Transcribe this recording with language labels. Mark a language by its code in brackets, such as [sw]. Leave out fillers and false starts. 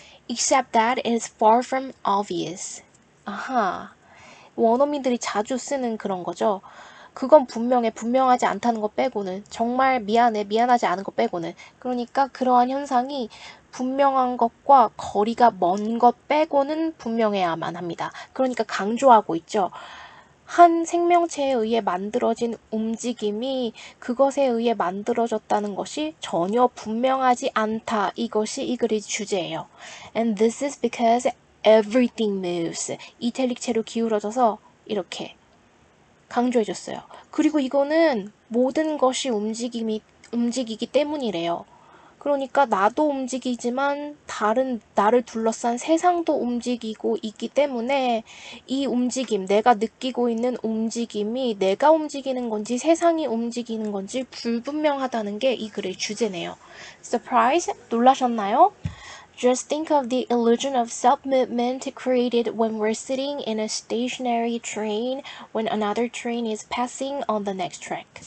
[en] Except that it is far from obvious. [ko] 아하, 원어민들이 자주 쓰는 그런 거죠. 그건 분명해, 분명하지 않다는 것 빼고는. 정말 미안해, 미안하지 않은 것 빼고는. 그러니까 그러한 현상이 분명한 것과 거리가 먼 것 빼고는 분명해야만 합니다. 그러니까 강조하고 있죠. 한 생명체에 의해 만들어진 움직임이 그것에 의해 만들어졌다는 것이 전혀 분명하지 않다. 이것이 이 글의 주제예요. [en] And this is because everything moves. [ko] 이탈릭체로 기울어져서 이렇게 강조해줬어요. 그리고 이거는 모든 것이 움직이기 때문이래요. 그러니까 나도 움직이지만 다른 나를 둘러싼 세상도 움직이고 있기 때문에 이 움직임, 내가 느끼고 있는 움직임이 내가 움직이는 건지 세상이 움직이는 건지 불분명하다는 게 이 글의 주제네요. [en] Surprise? [ko] 놀라셨나요? [en] Just think of the illusion of self-movement created when we're sitting in a stationary train when another train is passing on the next track.